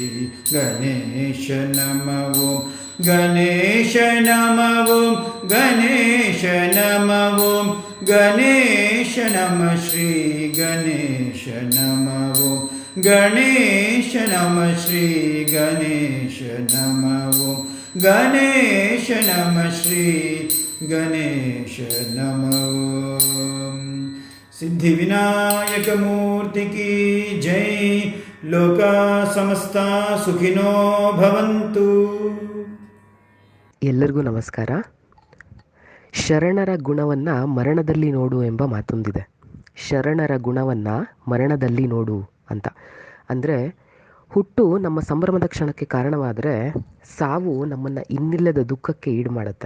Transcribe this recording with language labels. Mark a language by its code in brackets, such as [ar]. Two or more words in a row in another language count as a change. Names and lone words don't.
[sa] गणेश नम ओम गणेश नम ओम गणेश नम ओम गणेश नम श्री गणेश नम ओम गणेश नम श्री गणेश नम ओम गणेश नम श्री गणेश नम ओम। [hi] सिद्धि विनायक मूर्ति की जय। [sa] लोका समस्ता सुखिनो भवन्तु। [kn] ಎಲ್ಲರಿಗೂ ನಮಸ್ಕಾರ. ಶರಣರ ಗುಣವನ್ನು ಮರಣದಲ್ಲಿ ನೋಡು ಎಂಬ ಮಾತೊಂದಿದೆ. ಶರಣರ ಗುಣವನ್ನು ಮರಣದಲ್ಲಿ ನೋಡು ಅಂತ ಅಂದರೆ, ಹುಟ್ಟು ನಮ್ಮ ಸಂಭ್ರಮದ ಕ್ಷಣಕ್ಕೆ ಕಾರಣವಾದರೆ ಸಾವು ನಮ್ಮನ್ನು ಇನ್ನಿಲ್ಲದ ದುಃಖಕ್ಕೆ ಈಡು ಮಾಡುತ್ತೆ.